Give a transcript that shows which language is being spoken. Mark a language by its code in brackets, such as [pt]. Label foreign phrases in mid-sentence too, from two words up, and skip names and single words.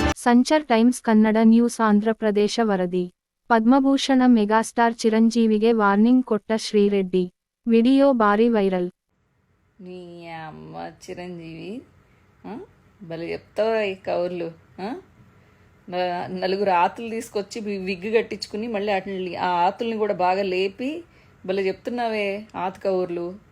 [kn] ಸಂಚರ್ ಟೈಮ್ಸ್ ಕನ್ನಡ ನ್ಯೂಸ್ ಆಂಧ್ರಪ್ರದೇಶ ವರದಿ. ಪದ್ಮಭೂಷಣ ಮೆಗಾಸ್ಟಾರ್ ಚಿರಂಜೀವಿಗೆ ವಾರ್ನಿಂಗ್ ಕೊಟ್ಟ ಶ್ರೀರೆಡ್ಡಿ. ವಿಡಿಯೋ ಭಾರಿ వైరల్. [te] నీ అమ్మ చిరంజీవి భలే చెప్తావు ఈ కవర్లు. నలుగురు ఆతులు తీసుకొచ్చి విగ్గు కట్టించుకుని మళ్ళీ వాటిని ఆ ఆతుల్ని కూడా బాగా లేపి భలే చెప్తున్నావే ఆతు కవర్లు.